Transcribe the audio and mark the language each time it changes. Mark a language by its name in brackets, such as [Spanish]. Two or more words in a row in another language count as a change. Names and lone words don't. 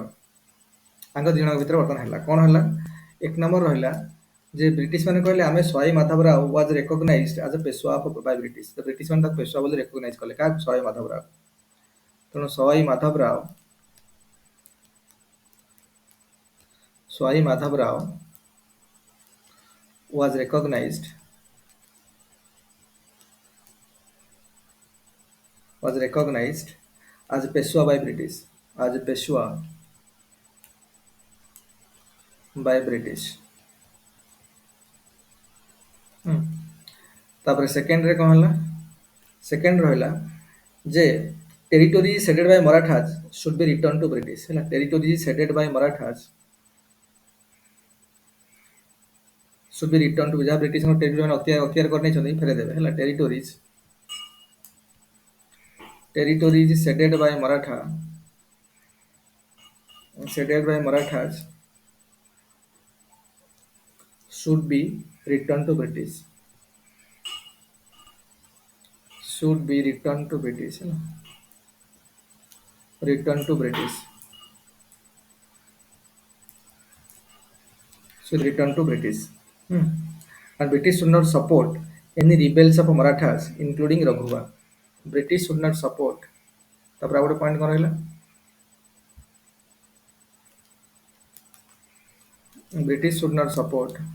[Odia] ତାଙ୍କ ଦୁଇ ଜଣଙ୍କ ଭିତରେ ବର୍ତ୍ତମାନ ହେଲା କ'ଣ ହେଲା, ଏକ ନମ୍ବର ରହିଲା ଯେ ବ୍ରିଟିଶ ମାନେ କହିଲେ ଆମେ ସୱାଇ ମାଧବରାव [English] was recognized as a Peshwa by British. [Odia] ତ ବ୍ରିଟିଶ ମାନେ ତାକୁ ପେଶୱା ବୋଲି ରେକଗ୍ନାଇଜ୍ କଲେ, କାହାକୁ, ସୱାଇ ମାଧବରାव। [English] ତେଣୁ ସୱାଇ ମାଧବରାव was recognized as a Peshwa by British, [Odia] ତାପରେ ସେକେଣ୍ଡରେ କ'ଣ ହେଲା, ସେକେଣ୍ଡ ରହିଲା ଯେ [English] territory ceded by Marathas should be returned to British [Odia] ହେଲା। [English] Territory ceded by Marathas should be returned to, [Odia] ଯାହା ବ୍ରିଟିଶଙ୍କ ଟେରିଟୋରି ମାନେ ଅକ୍ତିଆର କରିନେଇଛନ୍ତି ଫେରେଇଦେବେ ହେଲା। [English] Territories ceded by Marathas should be returned to British ହେଲା, return to British and British should not support any rebels of Marathas including Raghuva. British should not support, [Odia] ତାପରେ ଆଉ ଗୋଟେ ପଏଣ୍ଟ କ'ଣ ରହିଲା, [English] British should not support